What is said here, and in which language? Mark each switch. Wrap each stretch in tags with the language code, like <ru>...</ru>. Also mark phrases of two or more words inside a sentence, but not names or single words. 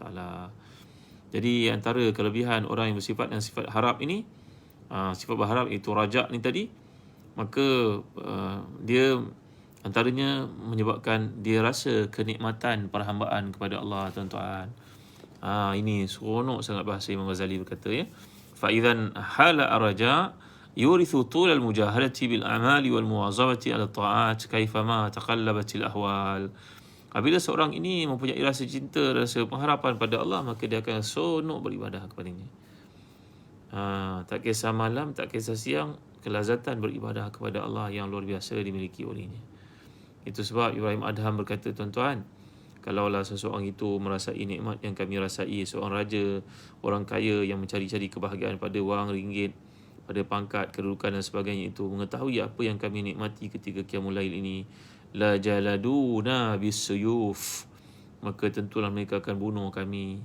<ms>Jadi antara kelebihan orang yang bersifat dan sifat harap ini, sifat berharap itu rajak ni tadi, maka dia antaranya menyebabkan dia rasa kenikmatan perhambaan kepada Allah, tuan-tuan. Ini seronok sangat bahasa Imam Ghazali berkata, ya,</ms> <ar>فإذا حال الرجاء يورث طول المجاهدة بالأعمال والمواظبة على الطاعات كيفما تقلبت الأحوال.</ar> <ms>Apabila seorang ini mempunyai rasa cinta, rasa pengharapan pada Allah, maka dia akan seronok beribadah kepadanya. Tak kisah malam, tak kisah siang, kelazatan beribadah kepada Allah yang luar biasa dimiliki olehnya. Itu sebab Ibrahim Adham berkata, tuan-tuan, kalaulah seseorang itu merasai nikmat yang kami rasai, seorang raja, orang kaya yang mencari-cari kebahagiaan pada wang ringgit, pada pangkat, kedudukan dan sebagainya itu, mengetahui apa yang kami nikmati ketika</ms> <ar>قيام الليل</ar> <ms>ini,</ms> <ar>لجالدونا بالسيوف,</ar> <ms>maka tentulah mereka akan bunuh kami.</ms>